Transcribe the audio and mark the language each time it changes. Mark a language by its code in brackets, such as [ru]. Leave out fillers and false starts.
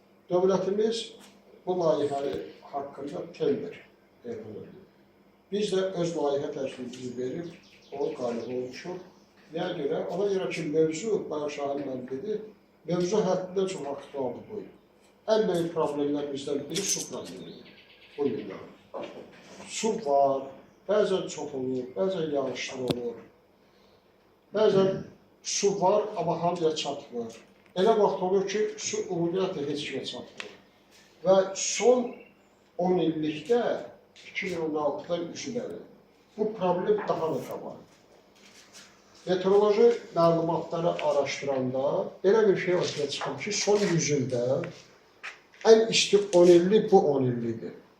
[az] Dövlətimiz bu layihəni haqqında tender verir. Biz də öz layihə təklifimizi verib, o qalib olmuşuq. Nəyə görə? Ona görə ki, mövzu, Bayaq Şahin müəllim dedi, mövzu həddindən çox aktualdır bu. [tr] en büyük problemlerimizden biri su problemidir bu günler. Su var, bazen çok olur, bazen yağışlar olur. Bazen su var, ama [az] hamıya çatmır. Elə vaxt olur ki, su ümumiyyətlə heç kimə çatmır. Və son 10 illikdə 2016-dan üzüləri bu problem daha da qabarır. Meteoroloji məlumatları araşdıranda belə bir şey ortaya çıxır ki, son 100 ildə ən isti 10 illik bu 10 illikdir.